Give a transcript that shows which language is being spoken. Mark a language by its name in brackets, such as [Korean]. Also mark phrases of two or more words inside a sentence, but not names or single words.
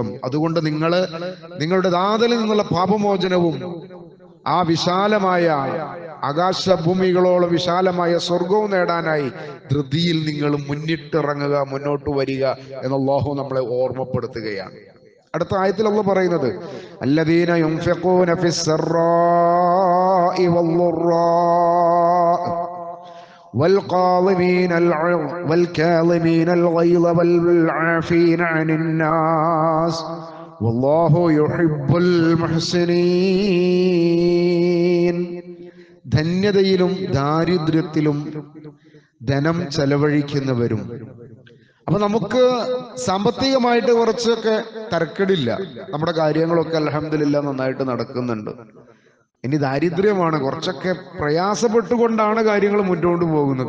[Malayalam] അതുകൊണ്ട് നിങ്ങളുടെ ദാതലിൽ നിന്നുള്ള പാപമോചനവും ആ വിശാലമായ ആകാശഭൂമികളോളം വിശാലമായ സ്വർഗവും നേടാനായി ധൃതിയിൽ നിങ്ങൾ മുന്നിട്ടിറങ്ങുക, മുന്നോട്ട് വരിക എന്ന് അല്ലാഹു നമ്മളെ ഓർമ്മപ്പെടുത്തുകയാണ്. അടുത്ത ആയത്തിൽ അല്ലാഹു പറയുന്നത് [Arabic] الذين ينفقون في السراء والضراء والكاظمين الغيظ والعافين عن الناس والله يحب المحسنين. [Malayalam] ധന്യതയിലും ദാരിദ്ര്യത്തിലും ധനം ചെലവഴിക്കുന്നവരും. അപ്പൊ നമുക്ക് സാമ്പത്തികമായിട്ട് കുറച്ചൊക്കെ തരക്കേടില്ല, നമ്മുടെ കാര്യങ്ങളൊക്കെ അൽഹംദുലില്ലാ നന്നായിട്ട് നടക്കുന്നുണ്ട്. ഇനി ദാരിദ്ര്യമാണ്, കുറച്ചൊക്കെ പ്രയാസപ്പെട്ടുകൊണ്ടാണ് കാര്യങ്ങൾ മുന്നോട്ട് പോകുന്നത്.